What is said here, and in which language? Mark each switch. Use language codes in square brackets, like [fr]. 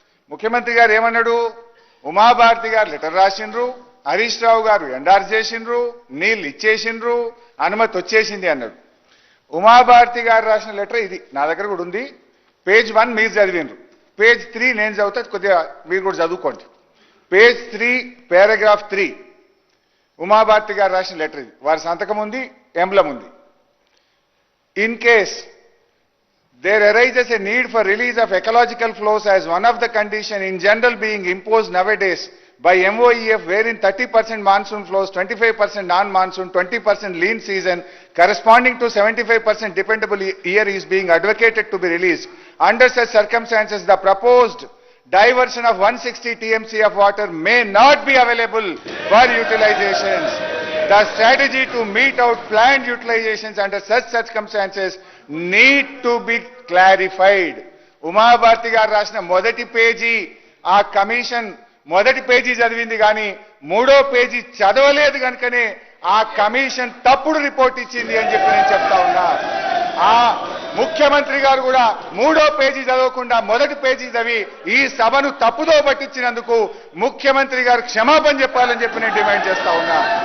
[te] ముఖ్యమంత్రి గారు ఏమన్నాడు? ఉమాభారతి గారు లెటర్ రాసిండ్రు, హరీష్ రావు గారు ఎండార్స్ చేసిండ్రు, నీళ్ళు ఇచ్చేసిండ్రు, అనుమతి వచ్చేసింది అన్నాడు. ఉమాభారతి గారు రాసిన లెటర్ ఇది నా దగ్గర కూడా ఉంది. పేజ్ 1 మీరు చదివిండ్రు, పేజ్ 3 నేను చదువుతా, కొద్దిగా మీరు కూడా చదువుకోండి. పేజ్ 3 పారాగ్రాఫ్ 3 ఉమాభారతి గారు రాసిన లెటర్ ఇది. వారి సంతకం ఉంది, ఎంబ్లం ఉంది. [en] In case there arises a need for release of ecological flows as one of the condition in general being imposed nowadays by MOEF, wherein 30% monsoon flows, 25% non-monsoon, 20% lean season, corresponding to 75% dependable year is being advocated to be released. Under such circumstances, the proposed diversion of 160 TMC of water may not be available for utilizations. The strategy to meet out planned utilizations under such circumstances need to be clarified. [te] Uma Bharti గారు రాసిన మొదటి page ఆ commission మొదటి page చదివింది కానీ మూడో page చదవలేదు కనుకనే ఆ కమిషన్ తప్పుడు రిపోర్ట్ ఇచ్చింది అని చెప్పి నేను చెప్తా ఉన్నా. ఆ ముఖ్యమంత్రి గారు కూడా మూడో పేజీ చదవకుండా మొదటి పేజీ చదివి ఈ సభను తప్పుదో పట్టించినందుకు ముఖ్యమంత్రి గారు క్షమాపణ చెప్పాలని చెప్పి నేను డిమాండ్ చేస్తా ఉన్నా.